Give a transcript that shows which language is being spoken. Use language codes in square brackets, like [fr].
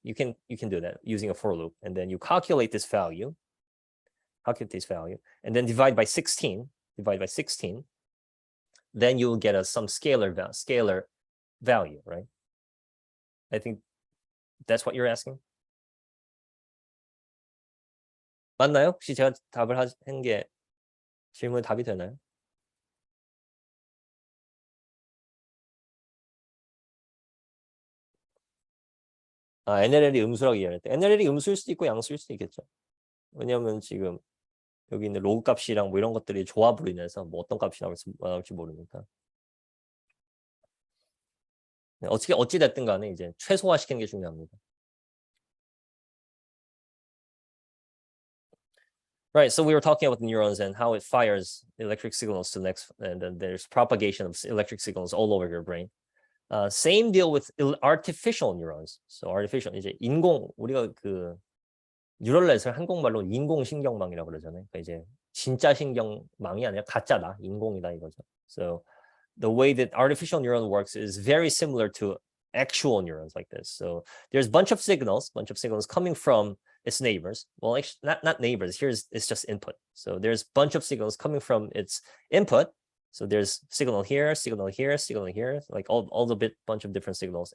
[en] You can do that using a for loop, and then you calculate this value, and then divide by 16. Then you'll get some scalar value, right? I think that's what you're asking. [ko] 맞나요? 혹시 제가 답을 한 게 질문에 답이 되나요? 아, NLL이 음수라고 이해할 때 NLL이 음수일 수도 있고 양수일 수도 있겠죠. 왜냐하면 지금 여기 있는 로그 값이랑 뭐 이런 것들이 조합으로 인해서 뭐 어떤 값이 나올지 모르니까. 네, 어찌 됐든 간에 이제 최소화시키는 게 중요합니다. [en] Right, so we were talking about neurons and how it fires electric signals to the next, and then there's propagation of electric signals all over your brain. Same deal with artificial neurons. So artificial [ko] 이제 우리가 그 뉴럴넷을 한국말로 인공신경망이라고 그러잖아요. 그러니까 이제 진짜 신경망이 아니라 가짜다, 인공이다 이거죠. [en] So the way that artificial neuron works is very similar to actual neurons like this. So there's a bunch of signals coming from its neighbors. Well, actually, not neighbors. It's just input. So there's a bunch of signals coming from its input. So there's signal here, like all the bunch of different signals.